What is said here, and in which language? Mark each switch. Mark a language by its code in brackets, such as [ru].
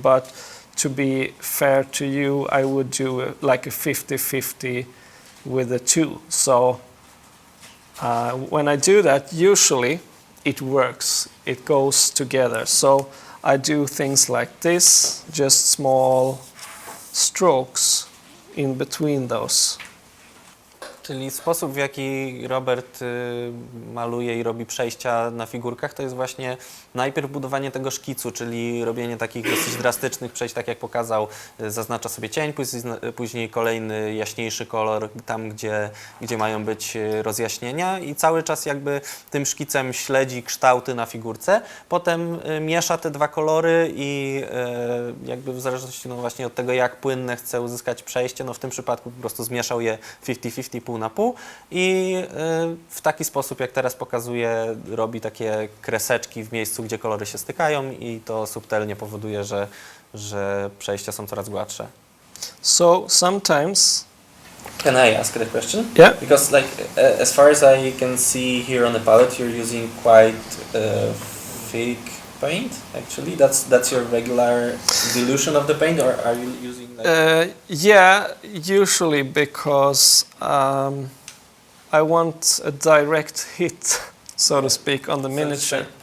[en] But to be fair to you, I would do like a 50-50 with the two. So when I do that, usually it works. It goes together. So I do things like this, just small strokes in between those. [pl] Czyli sposób, w jaki Robert maluje i robi przejścia na figurkach, to jest właśnie najpierw budowanie tego szkicu, czyli robienie takich dosyć drastycznych przejść, tak jak pokazał, zaznacza sobie cień, później kolejny jaśniejszy kolor tam, gdzie mają być rozjaśnienia i cały czas jakby tym szkicem śledzi kształty na figurce, potem miesza te dwa kolory i jakby w zależności właśnie od tego, jak płynne chce uzyskać przejście, w tym przypadku po prostu zmieszał je 50-50, pół na pół i w taki sposób, jak teraz pokazuję, robi takie kreseczki w miejscu, gdzie kolory się stykają i to subtelnie powoduje, że przejścia są coraz gładsze. [en] So sometimes... Can I ask a question? Yeah. Because as far as I can see here on the palette, you're using quite thick paint, actually. That's your regular dilution of the paint, or are you using yeah, usually because I want a direct hit, so to speak, on the miniature.